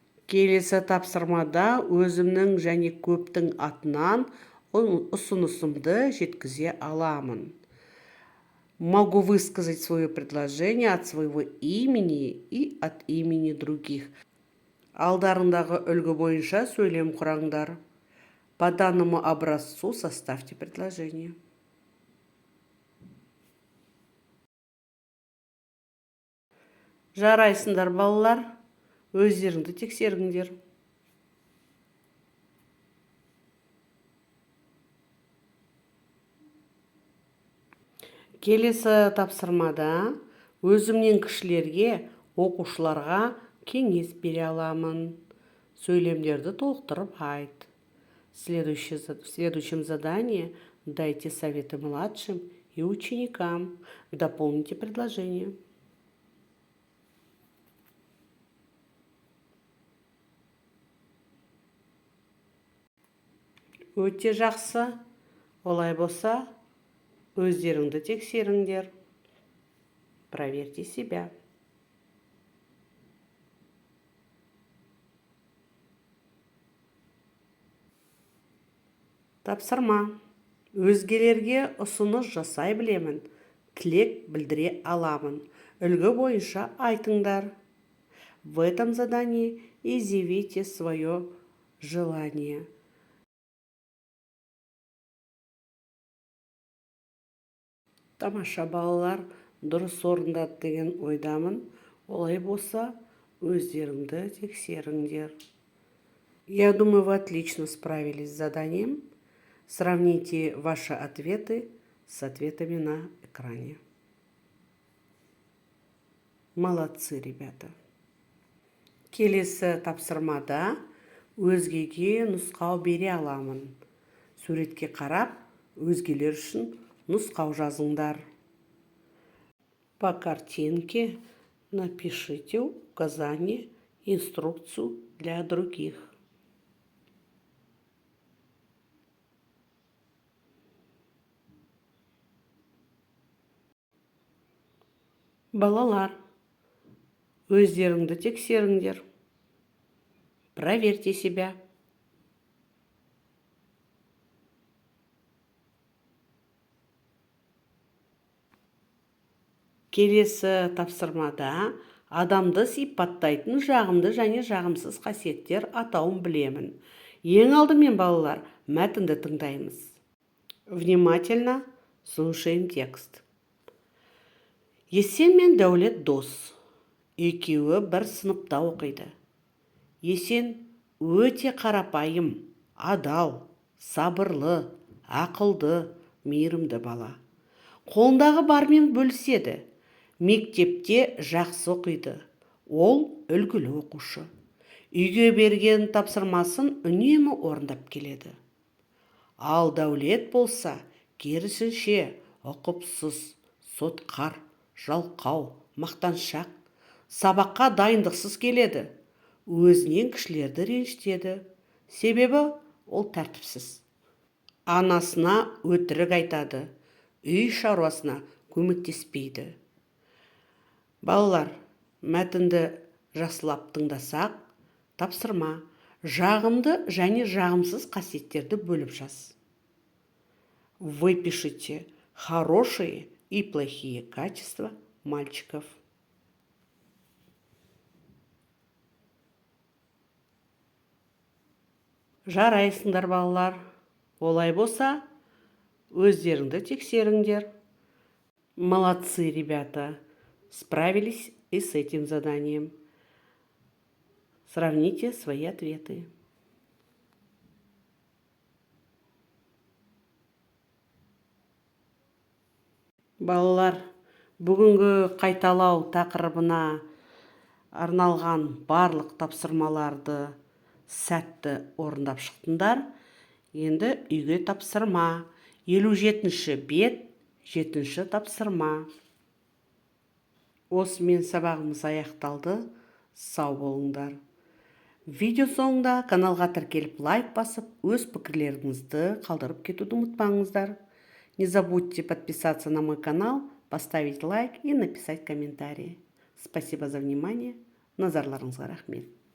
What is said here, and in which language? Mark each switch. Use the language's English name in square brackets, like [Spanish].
[Kazakh] Келесі тапсырмада өзімнің және көптің атынан ұсынысымды жеткізе аламын. [Russian] Могу высказать свое предложение от своего имени и от имени других. [Kazakh] Алдарындағы үлгі бойынша сөйлем құраңдар. [Russian] По данному образцу составьте предложение. [Kazakh] Жарайсыңдар балалар, өздеріңді тексеріңдер. Келесі тапсырмада өзімнен кішілерге, оқушыларға кеңес бере аламын. Сөйлемдерді толықтырып айт. [Russian] В следующем задании дайте советы младшим и ученикам. Дополните предложение. [Kazakh] Өте жақсы. Олай болса, өздеріңді тексеріңдер. [Russian] Проверьте себя. [Kazakh] Тапсырма. Өзгелерге ұсыныс жасай білемін. Тілек білдіре аламын. Үлгі бойынша айтыңдар. В этом задании изъявите свое желание. Тамаша балалар, дұрыс орындады деген ойдамын. Олай болса, өздеріңді тексеріңдер. [Russian] Я думаю, вы отлично справились с заданием. Сравните ваши ответы с ответами на экране. Молодцы, ребята. [Kazakh] Келесі тапсырмада өзгеге нұсқау бере аламын. Суретке қарап, өзгелер үшін нұсқау жазыңдар. [Russian] По картинке напишите указание, инструкцию для других. [Kazakh] Балалар, өздеріңді тексеріңдер. [Russian] Проверьте себя. [Kazakh] Келесі тапсырмада адамды сипаттайтын жағымды және жағымсыз қасиеттер атауын білемін. Ең алдымен балалар, мәтінді тыңдаймыз. [Russian] Внимательно слушаем текст. [Kazakh] Есен мен Дәулет дос. Екеуі бір сыныпта оқиды. Есен өте қарапайым, адал, сабырлы, ақылды, мейірімді бала. Қолындағы бармен бөліседі. Мектепте жақсы оқиды. Ол үлгілі оқушы. Үйге берген тапсырмасын үнемі орындап келеді. Ал Дәулет болса, керісінше ұқыпсыз, сотқар, жалқау, мақтаншақ, сабаққа дайындықсыз келеді. Өзінен кішілерді ренжітеді. Себебі ол тәртіпсіз. Анасына өтірік айтады. Үй шаруасына көмектеспейді. Балалар, мәтінді жақсылап тыңдасақ, тапсырма жағымды және жағымсыз қасиеттерді бөліп жаз. [Russian] Выпишите хорошие и плохие качества мальчиков. [Kazakh] Жарайсыңдар, балалар. Олай болса, өздеріңді тексеріңдер. [Russian] Молодцы, ребята. Справились и с этим заданием. Сравните свои ответы. [Kazakh] Балалар, бүгінгі қайталау тақырыбына арналған барлық тапсырмаларды сәтті орындап шықтыңдар. Енді үйге тапсырма. 57-ші бет, 7-ші тапсырма. Осымен сабағымыз аяқталды. Сау болыңдар. Видео соңында каналға тіркеліп лайк басып, өз пікірлеріңізді қалдырып кетуді ұмытпаңыздар. [Russian] Не забудьте подписаться на мой канал, поставить лайк и написать комментарий. Спасибо за внимание. [Kazakh] Назарларыңызға рахмет.